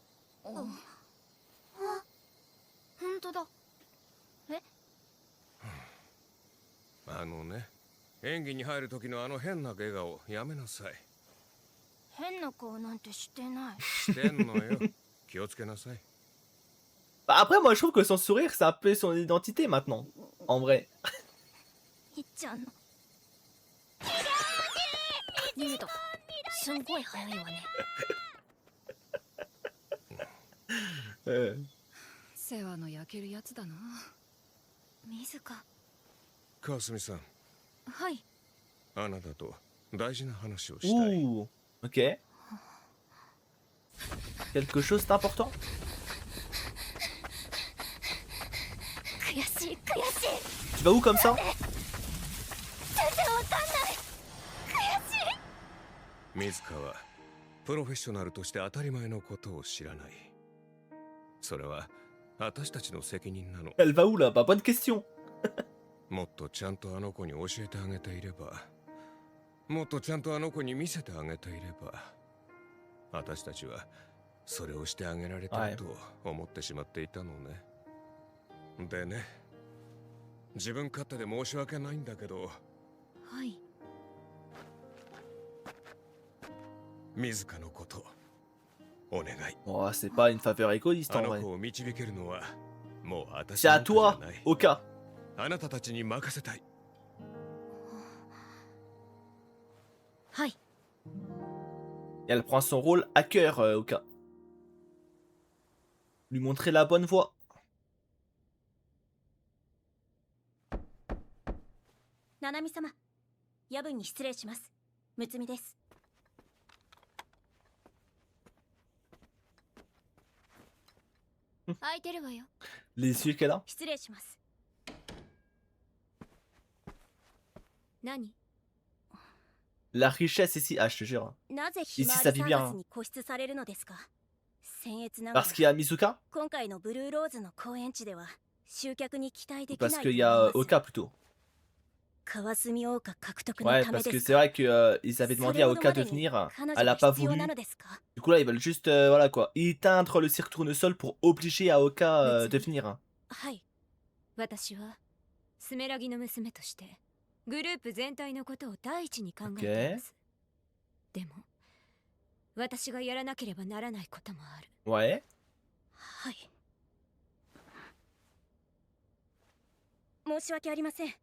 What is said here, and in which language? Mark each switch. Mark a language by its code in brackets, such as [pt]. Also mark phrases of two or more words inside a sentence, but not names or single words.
[ja] あ、本当だ。え、あのね、演技に入る時のあの変な笑顔やめなさい。変な顔なんてしてない。してんのよ。気をつけなさい。 [fr] Bah, après, moi, je trouve que son sourire, c'est un peu son identité maintenant. En vrai. [ja] みっちゃんの逃げた。すんごい早いわね。世話の焼けるやつだな。水か。かすみさん、はい。あなたと大事な話をしたい。 [fr] Ouh. Ok. Quelque chose d'important? [ja] 悔しい悔しい。 [fr] Tu vas où comme ça? [ja] 全然わかんない。悔しい。水川はプロフェッショナルとして当たり前のことを知らない。それは私たちの責任なの。 [fr] Elle va où là? Bah, bonne question. [ja] もっとちゃんとあの子に教えてあげていれば、もっとちゃんとあの子に見せてあげていれば、私たちはそれをしてあげられてると思ってしまっていたのね。でね、自分勝手で申し訳ないんだけど、はい。水香のことお願い。 [fr] Oh, c'est pas une faveur égoïste [ja] あ [fr] en [ja] の [fr] vrai. [ja] 子を導けるのはもう私 [fr] C'est [ja] な [fr] à [ja] んかじゃ [fr] toi, [ja] ない。 Oka. あなたたちに任せたい。はい。 [fr] Et elle prend son rôle à cœur, Oka. Lui montrer la bonne voie. [ja] 七海様、夜分に失礼します。むつみです。空いてるわよ。 [fr] Les yeux qu'elle a. [ja] 失礼します。何？ [fr] La richesse ici. Ah, je te jure. [ja] なぜひまわ [fr] ça [ja] り [fr] vit [ja] サー [fr] bien, [ja] カス [fr] hein. [ja] に固執されるのですか？僭越ながら [fr] Parce qu'il y a Mizuka? [ja] 今回のブルーローズの公演地では集客に期待でき [fr] Parce [ja] ない [fr] qu'il y [ja] と [fr] a [ja] 思います。 [fr] Oka plutôt. [ja] 川澄桜花獲得の [fr] Ouais, [ja] ため [fr] parce [ja] で [fr] que [ja] す [fr] c'est [ja] か？ [fr] vrai que ils avaient [ja] そ [fr] demandé [ja] れ [fr] à [ja] ほど [fr] Oka [ja] ま [fr] de [ja] でに [fr] venir. [ja] 彼 [fr] Elle [ja] 女 [fr] a [ja] が [fr] pas [ja] 必要 [fr] voulu. [ja] なのですか？ [fr] Du coup là, ils veulent juste voilà quoi, éteindre le cirque tournesol pour obliger à Oka de venir. [ja] はい。私はスメラギの娘としてグループ全体のことを第一に考えています。でも私がやらなければならないこともある。 [fr] Ouais. [ja] はい。申し訳ありません。